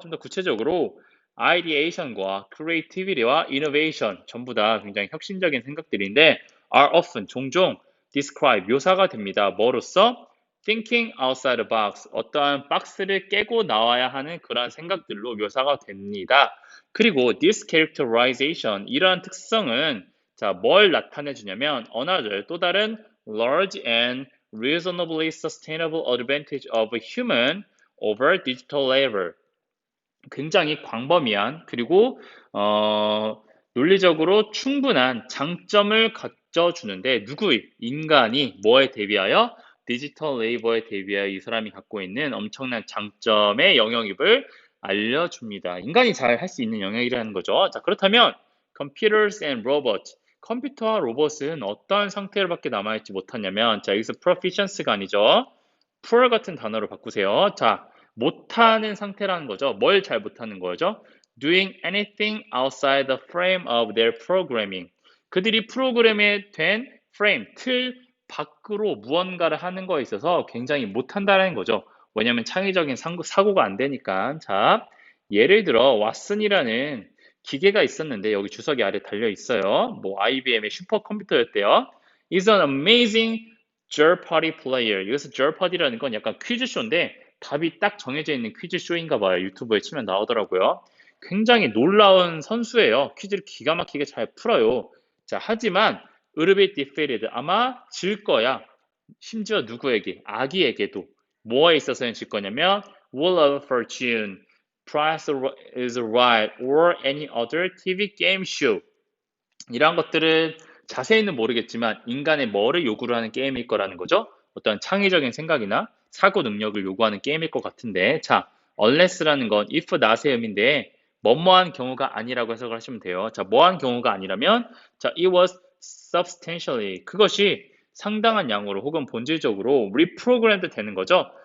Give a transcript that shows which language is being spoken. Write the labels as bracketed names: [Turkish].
[Korean] 좀 더 구체적으로 ideation과 creativity와 innovation 전부 다 굉장히 혁신적인 생각들인데 [English] are often [Korean] 종종 describe 묘사가 됩니다. 뭐로써? [English] thinking outside the box [Korean] 어떠한 박스를 깨고 나와야 하는 그러한 생각들로 묘사가 됩니다. [English] 그리고 this characterization [Korean] 이러한 특성은 자, 뭘 나타내 주냐면 another 또 다른 [English] large and reasonably sustainable advantage of human over digital labor. [Korean] 굉장히 광범위한 그리고 논리적으로 충분한 장점을 가져주는데 누구의? 인간이 뭐에 대비하여? 디지털 레이버에 대비하여 이 사람이 갖고 있는 엄청난 장점의 영역입을 알려줍니다. 인간이 잘 할 수 있는 영역이라는 거죠. 자, 그렇다면 [English] computers and robots [Korean] 컴퓨터와 로봇은 어떠한 상태로밖에 남아있지 못하냐면 자, 여기서 proficiency가 아니죠. poor 같은 단어로 바꾸세요. 자, 못하는 상태라는 거죠. 뭘 잘 못하는 거죠? [English] Doing anything outside the frame of their programming. [Korean] 그들이 프로그램에 된 프레임, 틀 밖으로 무언가를 하는 거에 있어서 굉장히 못한다는 거죠. 왜냐하면 창의적인 사고가 안 되니까. 자, 예를 들어 왓슨이라는 기계가 있었는데 여기 주석이 아래 달려 있어요. 뭐 IBM의 슈퍼컴퓨터였대요. [English] Is an amazing Jeopardy player. [Korean] 여기서 Jeopardy라는 건 약간 퀴즈쇼인데 답이 딱 정해져 있는 퀴즈쇼인가 봐요. 유튜브에 치면 나오더라고요. 굉장히 놀라운 선수예요. 퀴즈를 기가 막히게 잘 풀어요. 자, 하지만 [English] a little bit defeated. [Korean] 아마 질 거야. 심지어 누구에게? 아기에게도. 뭐에 있어서는 질 거냐면 [English] Wheel of Fortune, Price is Right, or any other TV game show. [Korean] 이러한 것들은 자세히는 모르겠지만 인간의 뭐를 요구를 하는 게임일 거라는 거죠. 어떤 창의적인 생각이나 사고 능력을 요구하는 게임일 것 같은데 자, unless라는 건 [English] if not [Korean] 의 의미인데 뭐뭐한 경우가 아니라고 해석을 하시면 돼요. 자, 뭐한 경우가 아니라면 자, [English] it was substantially [Korean] 그것이 상당한 양으로 혹은 본질적으로 reprogrammed 되는 거죠.